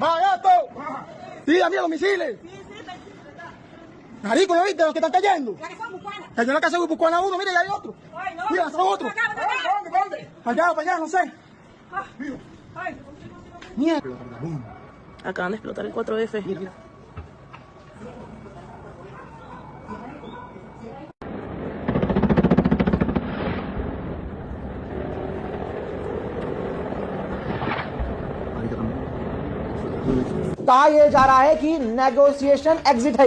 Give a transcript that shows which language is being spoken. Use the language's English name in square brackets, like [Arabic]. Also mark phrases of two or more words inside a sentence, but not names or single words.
[Spanish] ¡Va, gato! Tira, mira los misiles. Marico, ¿lo viste? Los que están cayendo. La que son bucanas. Cayó en la casa de Bucana uno, mira, y hay otro. Ay, no. Mira, son otros. Acá, acá. Para allá, no sé. Ay. Mierda. Acaban de explotar el 4F. Mira. [Hindi] कहा यह जा रहा है कि [English] negotiation exit [Hindi] है।